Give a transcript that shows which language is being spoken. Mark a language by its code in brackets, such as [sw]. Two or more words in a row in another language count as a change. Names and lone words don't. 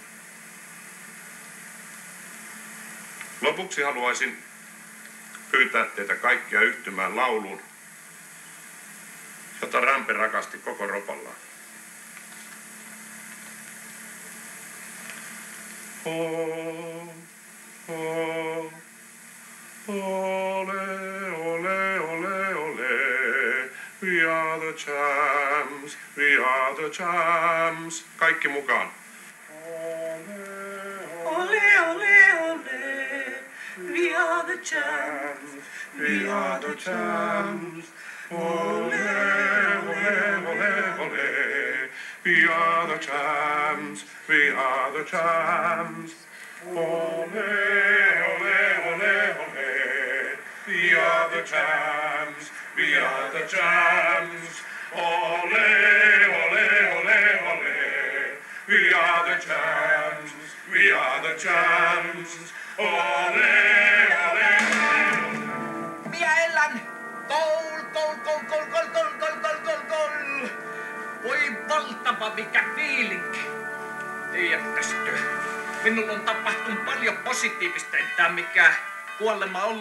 [fi] Lopuksi haluaisin pyytää teitä kaikkia yhtymään lauluun, jota Rampe rakasti koko ropallaan. Oh, oh, ole, ole, ole, ole, [en] we are the champs, we are the champs. [fi] Kaikki mukaan. Ole, ole, ole, [en] we are the champs, we are the champs. Ole, ole, ole, ole, we are the champs, we are the champs. Ole, ole, ole, ole, we are the champs, we are the champs. Ole, ole, ole, ole, we are the champs, we are the champs. Ole, ole, [fi] minä elän! Gol, gol, gol, gol, gol, gol, gol, gol, gol, gol! Voi valtava mikä fiilinki! Tiedätkö, minulla on tapahtunut paljon positiivista, ei tää mikään kuolema ollutkaan.